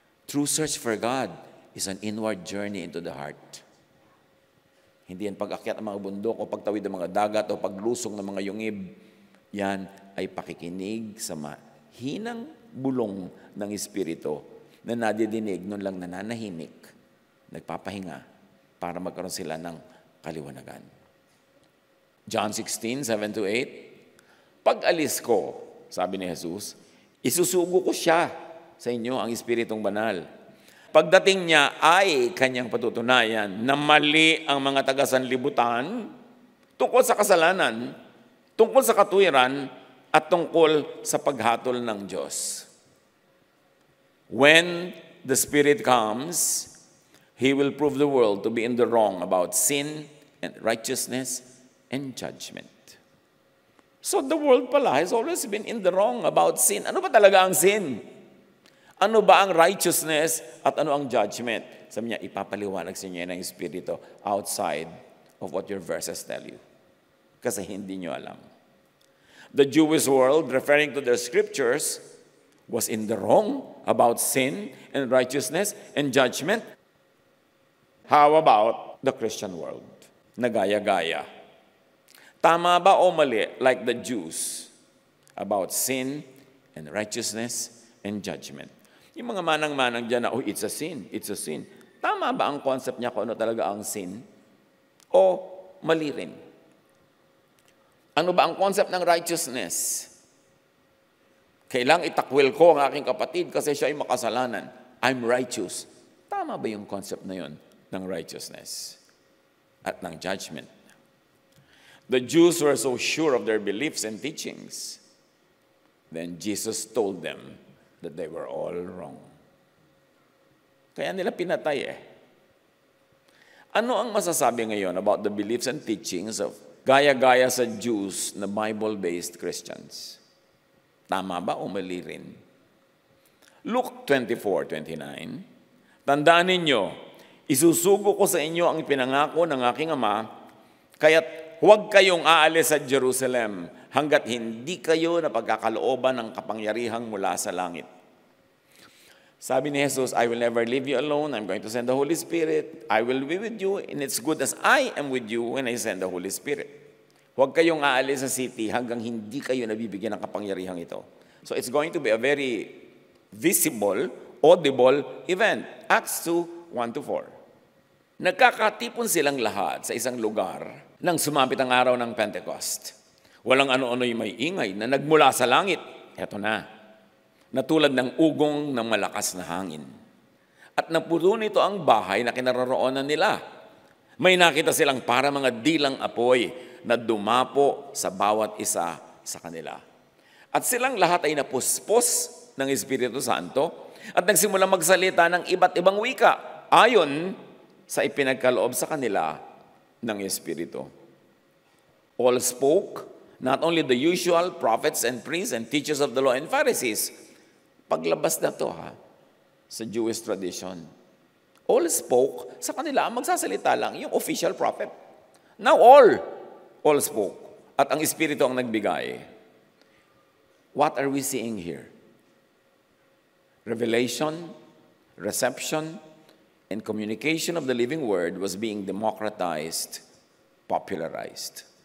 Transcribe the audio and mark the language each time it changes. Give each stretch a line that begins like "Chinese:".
English: True search for God is an inward journey into the heart.
Filipino: Hindi yan pag-akyat ng mga bundok o pagtawid ng mga dagat o paglusong ng mga yungib. Yan ay pakikinig sa mahinang bulong ng Espiritu na nadidinig nun lang nananahimik, nagpapahinga para magkaroon sila ng kaliwanagan. John 16:7-8, pag-alis ko, sabi ni Jesus, isusugo ko siya sa inyo ang Espiritong Banal. Pagdating niya ay kanyang patutunayan na mali ang mga taga-sanlibutan tungkol sa kasalanan, tungkol sa katuwiran, at tungkol sa paghatol ng Diyos.
English: When the Spirit comes, He will prove the world to be in the wrong about sin and righteousness and judgment. So the world pala has always been in the wrong about sin.
Filipino: Ano ba talaga ang sin? Ano ba ang righteousness at ano ang judgment? Sabi niya, ipapaliwanag sa inyo ng Espiritu
English: outside of what your verses tell you.
Filipino: Kasi hindi nyo alam.
English: The Jewish world, referring to their scriptures, was in the wrong about sin and righteousness and judgment. How about the Christian world?
Filipino: Nagaya-gaya. Tama ba o mali,
English: like the Jews, about sin and righteousness and judgment?
Filipino: Yung mga manang-manang dyan na,
English: it's a sin, it's a sin.
Filipino: Tama ba ang concept niya kung ano talaga ang sin? O mali rin. Ano ba ang concept ng righteousness? Kailang itakwil ko ang aking kapatid kasi siya ay makasalanan.
English: I'm righteous.
Filipino: Tama ba yung concept na yun ng righteousness at ng judgment?
English: The Jews were so sure of their beliefs and teachings. Then Jesus told them that they were all wrong.
Filipino: Kaya nila pinatay Ano ang masasabi ngayon
English: about the beliefs and teachings of
Filipino: gaya-gaya sa Jews na Bible-based Christians? Tama ba o mali rin? Luke 24:29, tandaan ninyo, isusugo ko sa inyo ang pinangako ng aking Ama, kaya't huwag kayong aalis sa Jerusalem hanggat hindi kayo napagkakalooban ng kapangyarihang mula sa langit.
English: Sabi ni Jesus, I will never leave you alone. I'm going to send the Holy Spirit. I will be with you, and it's good as I am with you when I send the Holy Spirit.
Filipino: Huwag kayong aalis sa city hanggang hindi kayo nabibigyan ng kapangyarihang ito.
English: So it's going to be a very visible, audible event. Acts 2:1-4.
Filipino: Nagkakatipon silang lahat sa isang lugar nang sumapit ang araw ng Pentecost. Walang ano-ano'y may ingay na nagmula sa langit. Eto na, natulad ng ugong ng malakas na hangin. At napuno nito ang bahay na kinaroroonan nila. May nakita silang para mga dilang apoy na dumapo sa bawat isa sa kanila. At silang lahat ay napuspos ng Espiritu Santo at nagsimulang magsalita ng iba't ibang wika ayon sa ipinagkaloob sa kanila ng Espiritu.
English: All spoke, not only the usual prophets and priests and teachers of the law and Pharisees.
Filipino: Paglabas na to sa Jewish tradition.
English: All spoke,
Filipino: sa kanila ang magsasalita lang yung official prophet.
English: Now all spoke.
Filipino: At ang Espiritu ang nagbigay.
English: What are we seeing here? Revelation, reception, and communication of the living word was being democratized, popularized.